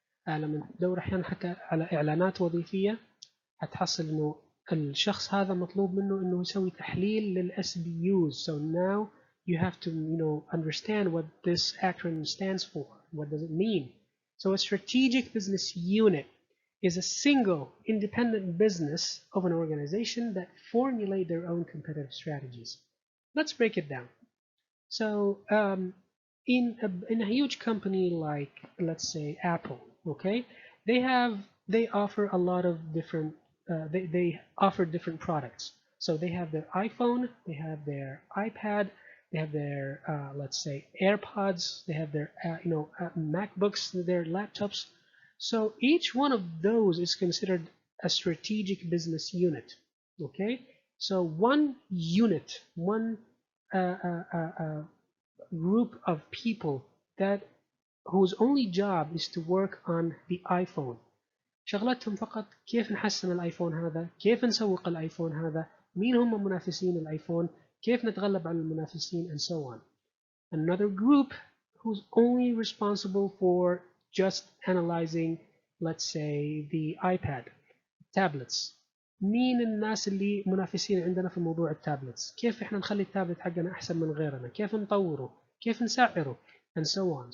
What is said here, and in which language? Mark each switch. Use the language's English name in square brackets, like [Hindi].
[Arabic] لما تدور أحيانا حتى على إعلانات وظيفية هتحصل إنه الشخص هذا مطلوب منه إنه يسوي تحليل لل SBUs. [English] So now you have to understand what this acronym stands for. What does it mean? So a strategic business unit is a single independent business of an organization that formulate their own competitive strategies. Let's break it down. So in a huge company like, let's say, Apple, okay, they offer a lot of different they offer different products. So they have their iPhone, they have their iPad, they have their let's say AirPods, they have their MacBooks, their laptops. So each one of those is considered a strategic business unit. Okay, so one unit, one group of people that whose only job is to work on the iPhone. [Arabic] شغلتهم فقط كيف نحسن الايفون هذا، كيف نسوق الايفون هذا، مين هم منافسين الايفون، كيف نتغلب على المنافسين [English] and so on. Another group who's only responsible for just analyzing, let's say, the iPad, tablets. [Arabic] مين الناس اللي منافسين عندنا في موضوع التابلتس، كيف احنا نخلي التابلت حقنا احسن من غيرنا، كيف نطوره، كيف نسعره [English] and so on.